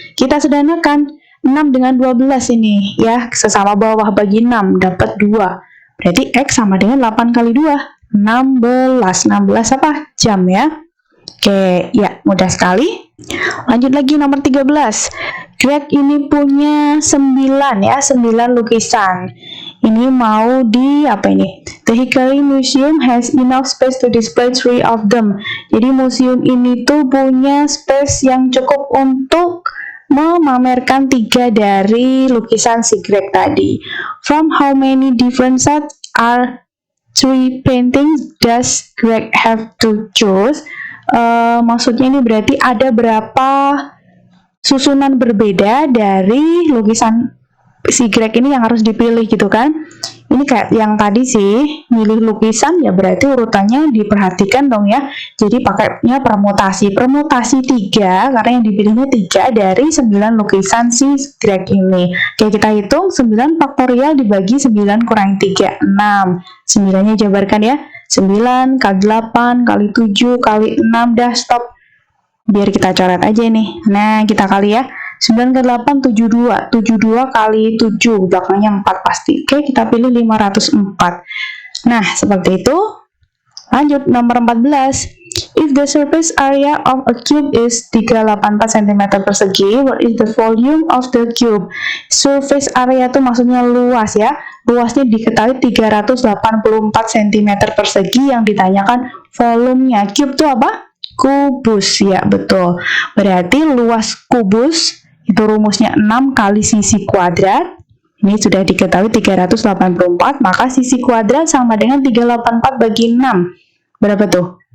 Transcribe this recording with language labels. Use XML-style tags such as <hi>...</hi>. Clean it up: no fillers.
<id>Kita sederhanakan 6 dengan 12 ini ya, sesama bawah bagi 6 dapat 2. Berarti X sama dengan 8 kali 2, 16. 16 apa? Jam ya. Oke, ya mudah sekali. Lanjut lagi nomor 13. Greg ini punya 9 ya, 9 lukisan. Ini mau di apa ini?</id> <en>The Hickory Museum has enough space to display 3 of them.</en> <id>Jadi museum ini tuh punya space yang cukup untuk memamerkan 3 dari lukisan si Greg tadi.</id> <en>From how many different sets are 3 paintings does Greg have to choose?</en> <id>Maksudnya ini berarti ada berapa susunan berbeda dari lukisan si Greg ini yang harus dipilih gitu kan. Ini kayak yang tadi sih, milih lukisan ya berarti urutannya diperhatikan dong ya. Jadi pakainya permutasi 3 karena yang dipilihnya 3 dari 9 lukisan si Greg ini. Oke, kita hitung 9 faktorial dibagi 9 kurangi 3, 6. 9-nya jabarkan ya. 9 kali 8 kali 7 kali 6, dah stop. Biar kita coret aja nih. Nah, kita kali ya. 9 kali 8, 72. 72 kali 7, belakangnya 4 pasti. Oke, kita pilih 504. Nah, seperti itu. Lanjut, nomor 14.</id> <en>If the surface area of a cube is 384 cm</en> <id>persegi,</id> <en>what is the volume of the cube?</en> <id>Surface area itu maksudnya luas ya. Luasnya diketahui 384 cm persegi, yang ditanyakan volumenya. Cube itu apa? Kubus, ya betul. Berarti luas kubus itu rumusnya 6 kali sisi kuadrat. Ini sudah diketahui 384, maka sisi kuadrat sama dengan 384 bagi 6. Berapa tuh?</id>